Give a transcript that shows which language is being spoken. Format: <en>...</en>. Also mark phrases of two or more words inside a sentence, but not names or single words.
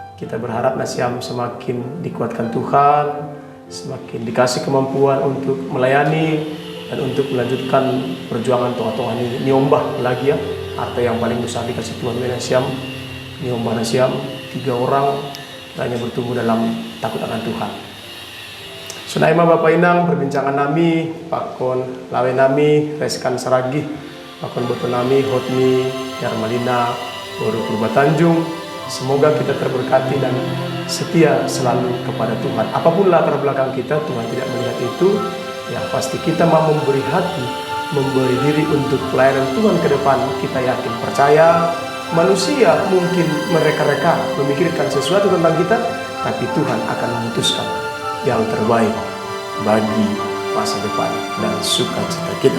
<id>Kita berharap Nasiam semakin dikuatkan Tuhan, semakin dikasih kemampuan untuk melayani dan untuk melanjutkan perjuangan Tuhan ini. Niombah lagi ya, harta yang paling besar dikasih Tuhan Nasiam, niombah Nasiam 3 orang hanya bertumbuh dalam takut akan Tuhan.</id> <bts>Sunaima Bapak Inang perbincangan nami, pakon lawe nami, reskan saragi, pakon boto nami, hotmi, Yarmalina, Boru Purba Tanjung.</bts> <id>Semoga kita terberkati dan setia selalu kepada Tuhan. Apapun latar belakang kita, Tuhan tidak melihat itu. Ya pasti kita mau memberi hati, memberi diri untuk pelayanan Tuhan ke depan. Kita yakin, percaya, manusia mungkin mereka-reka memikirkan sesuatu tentang kita, tapi Tuhan akan memutuskan yang terbaik bagi masa depan dan sukacita kita.</id>